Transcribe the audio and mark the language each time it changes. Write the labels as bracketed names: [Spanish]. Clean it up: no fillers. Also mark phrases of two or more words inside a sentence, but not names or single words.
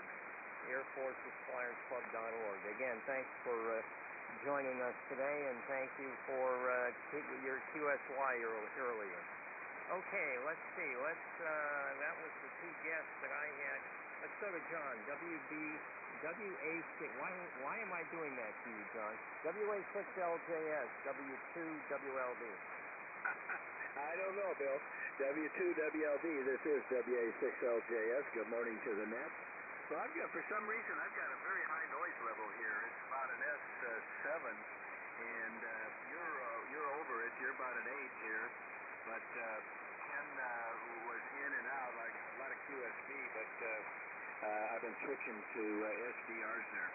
[English] Air Forces Flyers Club.org. Again, thanks for joining us today, and thank you for your QSY earlier. Okay, let's see. That was the two guests that I had. Let's go to John. WA6. Why am I doing that to you, John? WA6LJS, W2WLB. I don't know, Bill. W2WLB. This is WA6LJS. Good morning to the net. Well, for some reason, I've got a very high noise level here. It's about an S7, and you're over it. You're about an 8 here, but Ken was in and out, like a lot of QSB, but I've been switching to SDRs there.